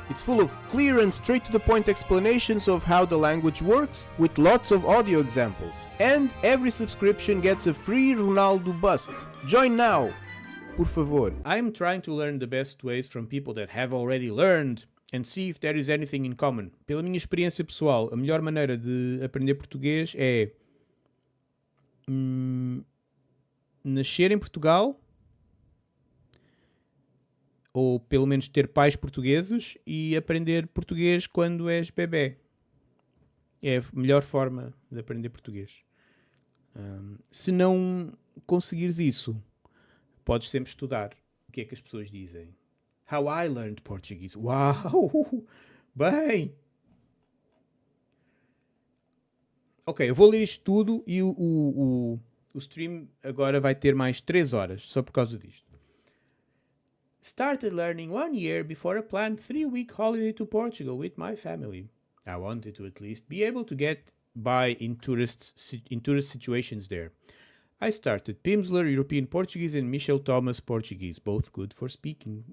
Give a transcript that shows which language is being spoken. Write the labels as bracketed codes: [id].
[en] It's full of clear and straight to the point explanations of how the language works, with lots of audio examples. And every subscription gets a free Ronaldo bust. Join now! [pt] Por favor. [en] I'm trying to learn the best ways from people that have already learned and see if there is anything in common. [pt] Pela minha experiência pessoal, a melhor maneira de aprender português é nascer em Portugal, ou pelo menos ter pais portugueses, e aprender português quando és bebê. É a melhor forma de aprender português. Se não conseguires isso, podes sempre estudar o que é que as pessoas dizem. [en] How I learned Portuguese. [pt] Uau! Bem! Ok, eu vou ler isto tudo e o stream agora vai ter mais 3 horas, só por causa disto. [en] Started learning 1 year before a planned 3-week holiday to Portugal with my family. I wanted to at least be able to get by in tourist situations there. I started Pimsleur European Portuguese and Michel Thomas Portuguese, both good for speaking.